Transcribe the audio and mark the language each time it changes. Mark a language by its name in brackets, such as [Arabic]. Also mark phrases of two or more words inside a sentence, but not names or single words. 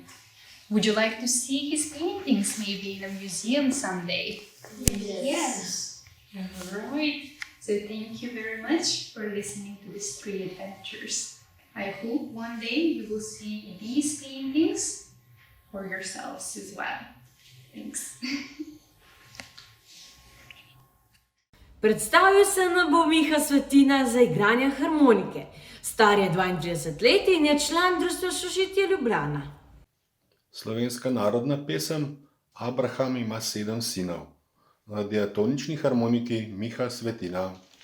[English] Would you like to see his paintings maybe in a museum someday? Yes. Alright. So thank you very much for listening to these 3 adventures. I hope one day you will see these paintings for yourselves as well. Thanks. [Slovenian] Predstavil se na bo Miha Svetina za igranje harmonike. Star je 32 let in je član Društva Sožitje Ljubljana. Slovenska narodna pesem Abraham ima 7 sinov. Na diatonični harmoniki Miha Svetina.